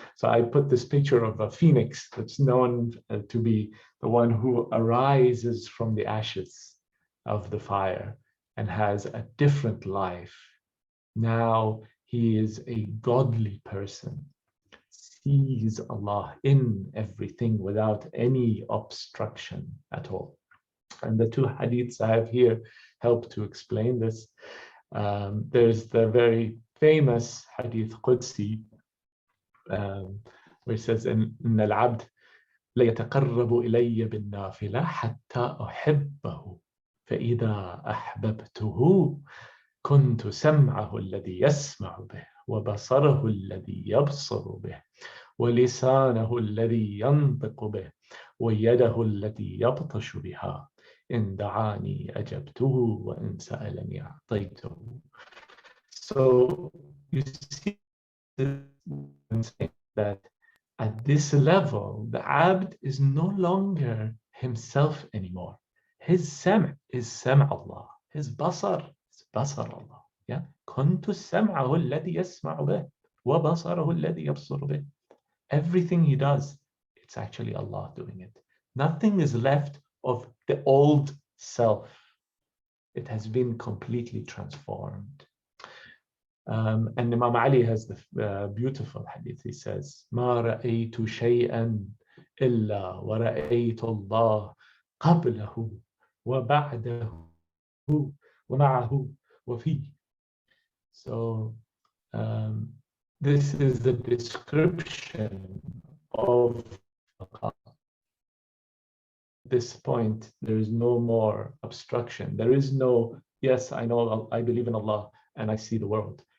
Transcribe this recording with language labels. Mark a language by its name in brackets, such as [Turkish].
[English] So I put this picture of a phoenix that's known to be the one who arises from the ashes of the fire and has a different life. Now he is a godly person, sees Allah in everything without any obstruction at all. And the two hadiths I have here help to explain this. There's the very famous hadith Qudsi, where it says, [Arabic] إن العبد ليتقرب إلي بالنافلة حتى أحبه فإذا أحببته كنت سمعه الذي يسمع به وبصره الذي يبصر به ولسانه الذي ينطق به ويده التي يبطش بها إن دعاني أجبته وإن سألني أعطيته. [English] So you see that at this level, the abd is no longer himself anymore. His sam' is sam' Allah. His basar is basar Allah. Yeah. [Arabic] كنت سمعه الذي يسمع به وبصره الذي يبصر به. [English] Everything he does, it's actually Allah doing it. Nothing is left of the old self. It has been completely transformed. And Imam Ali has the beautiful hadith. He says, [Arabic] ما رأيت شيئا إلا ورأيت الله قبله وبعده ومعه وفيه. [English] So this is the description of BAQA. At this point, there is no more obstruction. There is no, yes, I know, I believe in Allah and I see the world.